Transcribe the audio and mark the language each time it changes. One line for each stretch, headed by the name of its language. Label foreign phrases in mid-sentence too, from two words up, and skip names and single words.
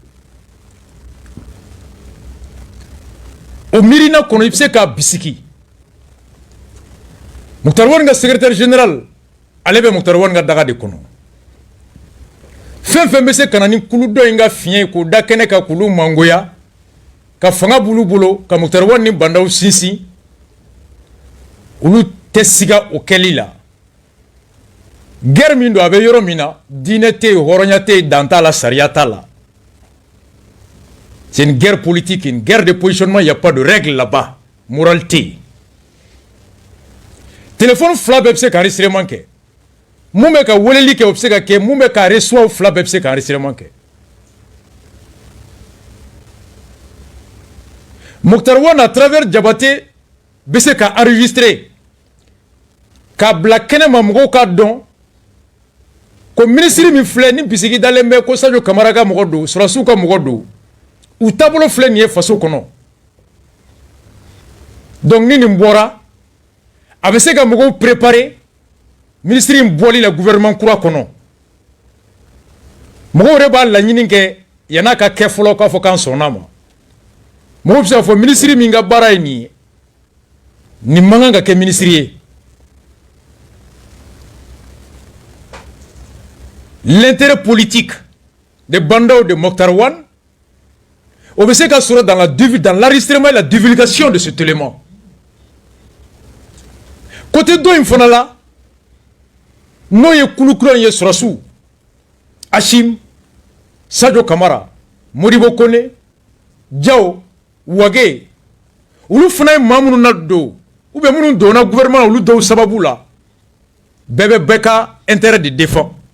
Bambara: o miirina kɔnɔ i bɛ se k'a bisigi Mokhtar Wane ka secrétaire général ale bɛ Mokhtar Wane ka daga de kɔnɔ fɛn fɛn bɛ se ka na ni kulu dɔ in ka fiɲɛ ye k'o da kɛnɛ kan k'olu mangoya ka fanga b'olu bolo ka Mokhtar Wane ni bandaw sinsin olu tɛ siga o kɛli la guerre min don a bɛ yɔrɔ min na diinɛ tɛ yen hɔrɔnya tɛ yen dan t'a la sariya t'a la
French: c'est une guerre politique une guerre de positionnement il y a pas de règle là-bas
Bambara: morale tɛ yen téléphone fila bɛɛ bɛ se ka enregistrement kɛ mun bɛ ka weleli kɛ o bɛ se ka kɛ mun bɛ ka reçoit fila bɛɛ bɛ se ka enregistrement kɛ Mokhtar Wane
French: à travers
Bambara: Diabaté bɛ se ka enregistrer k'a bila kɛnɛ ma mɔgɔw k'a dɔn ko ministre min filɛ ni bisigi dalen bɛ ko Sadio Kamara ka mɔgɔ don Sɔrɔsiw ka mɔgɔ don u taabolo filɛ nin ye faso kɔnɔ donc ni nin bɔra a bɛ se ka mɔgɔw préparer ministre in bɔli la gouvernement kura kɔnɔ mɔgɔw yɛrɛ b'a laɲini kɛ yan'a ka kɛ fɔlɔ k'a fɔ k'an sɔnn'a ma mɔgɔw bɛ se k'a fɔ ministre min ka baara ye nin ye nin man kan ka kɛ ministre ye
French: l'intérêt politique des bandeaux de Mokhtar Wane on peut
Bambara: se ka sɔrɔ
French: dans l'enregistrement et la divulgation de cet élément
Bambara: côté dɔ in fana la n'o ye kulukura ye Sɔrɔsiw Hachim Sadio Kamara Modibo Kone Diao Wage olu fana ye maa minnu na don
French: ou bien
Bambara: minnu donna gouvernement olu dɔw sababu la bɛɛ bɛ bɛɛ ka intérêt de défend